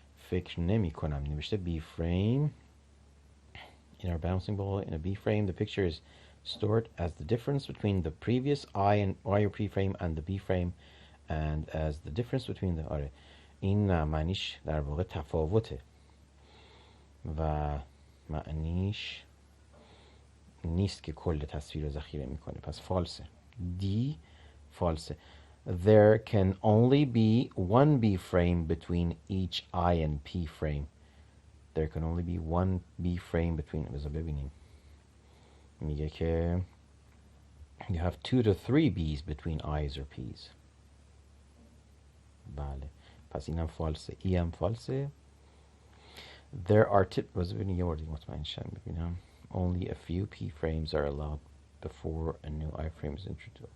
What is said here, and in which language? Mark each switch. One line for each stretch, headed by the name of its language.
Persian: فکر نمی کنم نوشته B frame.
English: In our bouncing ball, in a B frame, the picture is stored as the difference between the previous I or P frame and the B frame, and as the difference between the
Persian: آره این معنیش در واقع تفاوته و معنیش نیست که کل تصویر رو ذخیره میکنه، پس فالسه. D فالسه.
English: There can only be one B frame between each I and P frame. There can only be one B frame between.
Persian: بذار ببینیم. میگه که
English: you have 2 to 3 B's between I's or P's.
Persian: بله. پس اینم فالسه. ای هم فالسه.
English: There are
Persian: بذار ببینیم یه وردی مطمئن شم ببینم.
English: Only a few P frames are allowed before a new I frame is introduced.